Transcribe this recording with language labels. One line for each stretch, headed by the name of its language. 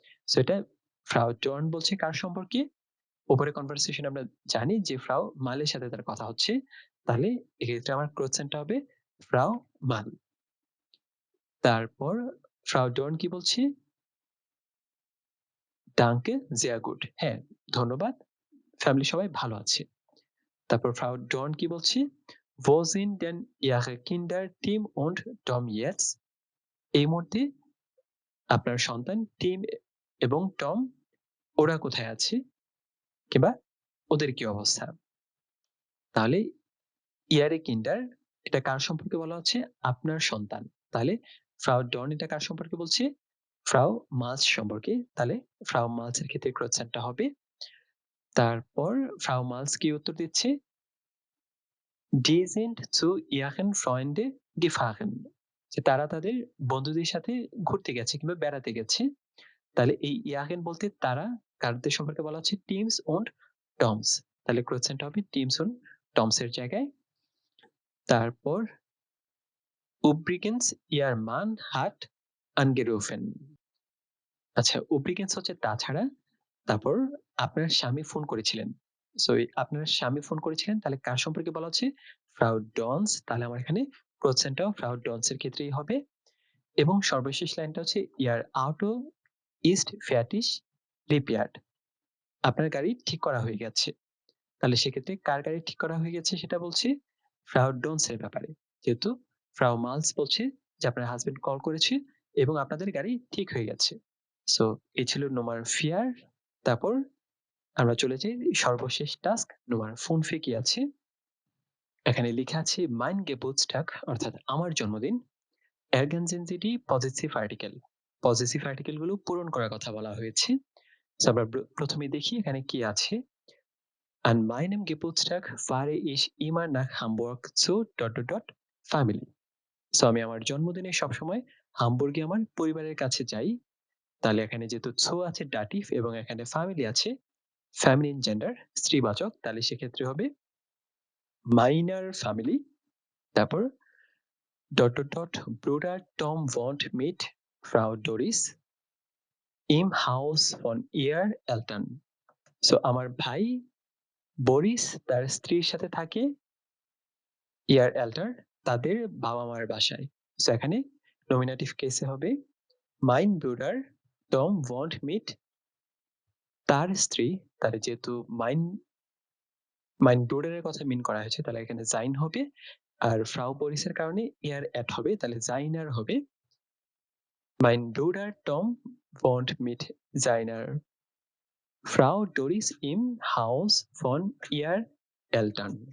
Bangla: So এটা ফ্রাউ ডর্ন বলছে কার সম্পর্কে? উপরে কনভারসেশন আমরা জানি যে ফ্রাউ মালের সাথে তার কথা হচ্ছে, তাহলে এক্ষেত্রে আমার কোশ্চেনটা হবে ফ্রাউ মাল। তারপর ফ্রাউ ডর্ন কি বলছে? ডাঙ্কে
German: sehr gut,
Bangla: হ্যাঁ ধন্যবাদ, ফ্যামিলি সবাই ভালো আছে। তারপর ফ্রাউ ডর্ন কি বলছে?
German: wo sind denn ihre Kinder Tim und Tom jetzt?
Bangla: এই মুহূর্তে আপনার সন্তান টিম এবং টম ওরা কোথায় আছে কিংবা ওদের কি অবস্থা? তাহলে ইয়ারে কিন্ডার এটা কার সম্পর্কে বলা হচ্ছে? আপনার সন্তান। তাহলে ফ্রাউ ডর্ন এটা কার সম্পর্কে বলছে? ফ্রাউ মালস সম্পর্কে। তাহলে ফ্রাউ মালস এর ক্ষেত্রে ক্রোসেনটা হবে। তারপর ফ্রাউ মালস কি উত্তর দিচ্ছে?
German: Die sind zu ihren Freunde gefahren,
Bangla: যে তারা তাদের বন্ধুদের সাথে ঘুরতে গেছে কিংবা বেড়াতে গেছে। তাহলে এই ইয়াহেন বলতে তারা কারদের সম্পর্কে বলা হচ্ছে টিমস und টমস। তাহলে ক্রোসেনটা হবে টিমস und টমস এর জায়গায়।
German: তারপর übrigens ihr Mann hat angerufen।
Bangla: আচ্ছা, übrigens হচ্ছে তাছাড়া, তারপর আপনার স্বামী ফোন করেছিলেন। সো আপনার স্বামী ফোন করেছিলেন, তাহলে কার সম্পর্কে বলা হচ্ছে? ফ্রাউ ডন্স। তাহলে আমার এখানে ক্রোসেনটাও ফ্রাউ ডন্স এর ক্ষেত্রেই হবে। এবং সর্বশেষ লাইনটা হচ্ছে ইয়ার আউটো ইস্ট ফ্যাটিস রিপেয়ার্ড, আপনার গাড়ি ঠিক করা হয়ে গেছে। তাহলে সেক্ষেত্রে কার গাড়ি ঠিক করা হয়ে গেছে সেটা বলছে ফ্রাউ ডন্স এর ব্যাপারে, যেহেতু ফ্রাউ মালস বলছে যে আপনার হাজবেন্ড কল করেছে এবং আপনাদের গাড়ি ঠিক হয়ে গেছে। সো এই ছিল নোমার ফিয়ার। তারপর আমরা চলে যাই সর্বশেষ টাস্ক নোমার ফোন ফে কি আছে। এখানে লেখা আছে মাইন গেবুটস্টাগ, অর্থাৎ আমার জন্মদিন। এরগানজেনজিটি পজিটিভ আর্টিকেল, পজিটিভ আর্টিকেল গুলো পূরণ করার কথা বলা হয়েছে। So আমরা প্রথমে দেখি এখানে কি আছে।
German: An meinem Geburtstag fahre ich immer nach Hamburg zu ... Family.
Bangla: So আমি আমার জন্মদিনে সবসময় হামবুর্গে আমার পরিবারের কাছে যাই। তাহলে এখানে যেহেতু zu আছে ডাটিভ এবং এখানে ফ্যামিলি আছে ফেমিনিন জেন্ডার স্ত্রীবাচক, তাহলে সেক্ষেত্রে হবে মাইনার ফ্যামিলি। তারপর ...
German: Bruder Tom wohnt mit Frau Doris im Haus von ihr Eltern.
Bangla: So আমার ভাই বরিস তার স্ত্রীর সাথে থাকে ইয়ার এল্টার তাদের বাবা মার বাসায়। সো এখানে নমিনেটিভ কেসে হবে mine brooder Tom want meet তার স্ত্রী, তার যেহেতু মাইন ব্রুডারের কথা মিন করা হয়েছে তাহলে এখানে জাইন হবে, আর ফ্রাউ বরিসের কারণে ইয়ার অ্যাড হবে, তাহলে জাইনার হবে mine brooder Tom want meet জাইনার ফ্রাউ Doris ইম হাউস ফন ইয়ার এলটান।